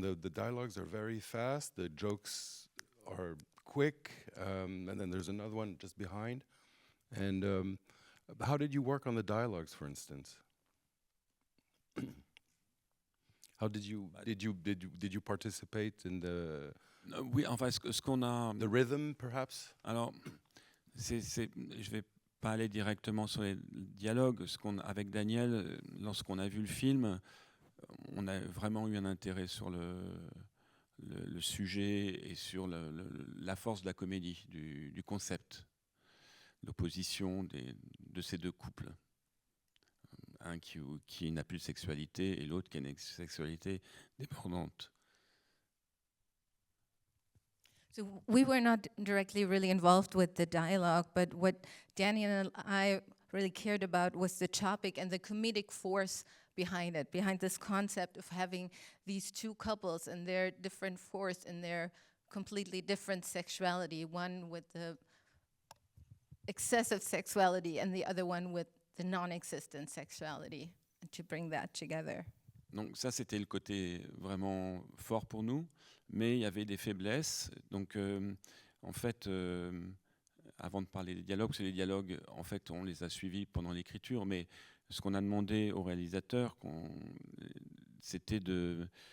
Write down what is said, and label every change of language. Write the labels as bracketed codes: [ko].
[en] The dialogues are very fast. The jokes are quick, and then there's another one just behind. And how did you work on the dialogues, for instance? How did you participate in the [fr] Oui, enfin, ce qu'on a. [en] the rhythm, perhaps? [fr] Alors, je vais pas aller directement sur les dialogues. Avec Daniel, lorsqu'on a vu le film, on a vraiment eu un intérêt sur le sujet et sur la force de la comédie, du concept, l'opposition de ces deux couples. Un qui n'a plus de sexualité et l'autre qui a une sexualité débordante. [en] So we were not directly really involved with the dialogue, but what Daniel and I really cared about was the topic and the comedic force behind it, behind this concept of having these two couples and their different force and their completely different sexuality, one with the excessive sexuality and the other one with the non-existent sexuality, and to bring that together. [fr] Donc ça, c'était le côté vraiment fort pour nous, mais il y avait des faiblesses. Donc en fait, avant de parler des dialogues, parce que les dialogues, en fait, on les a suivis pendant l'écriture, mais ce qu'on a demandé au réalisateur, c'était de